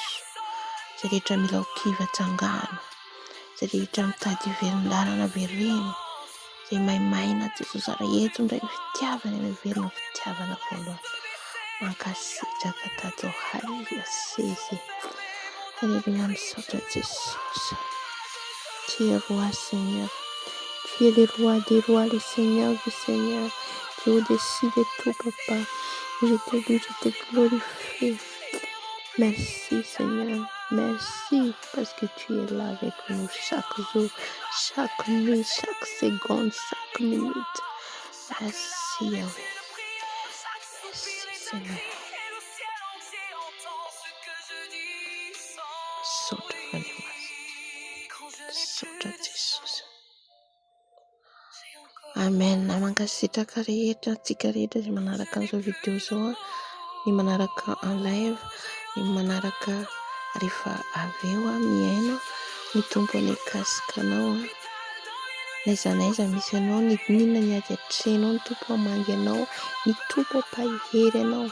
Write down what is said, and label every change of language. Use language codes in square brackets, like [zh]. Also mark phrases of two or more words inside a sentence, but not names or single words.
[mg] Izay rehetra mila ho kiva tsangana, izay rehetra mitady iverin-dalana avereno, izay maimaina Jesosy ary eto indray ny fitiavana, ny iverina fitiavana voalohany. Mankasitraka tato haleluya sese. Alléluia, misaotra Jesosy. [fr] Tu es roi Seigneur. Tu es le roi des rois, le Seigneur du Seigneur. Tu es au-dessus de tout, Papa. Je te loue, je te glorifie. Merci Seigneur. Merci parce que tu es là avec nous chaque jour, chaque nuit, chaque seconde, chaque minute. Merci Yahweh. Merci Seigneur. [mg] Sotra fanamas. Sotra Jesosy. Amen. Mankasitraka rehetra, antsika rehetra izay manaraka an'izao vidéo izao, ny manaraka [fr] en live, [mg] ny manaraka rehefa avy eo miaina, ny tompo any akasikanao, na iza misy anao, ny ninona ny ady hatrenao, ny tompo hamangy anao, ny tompo hampahery anao.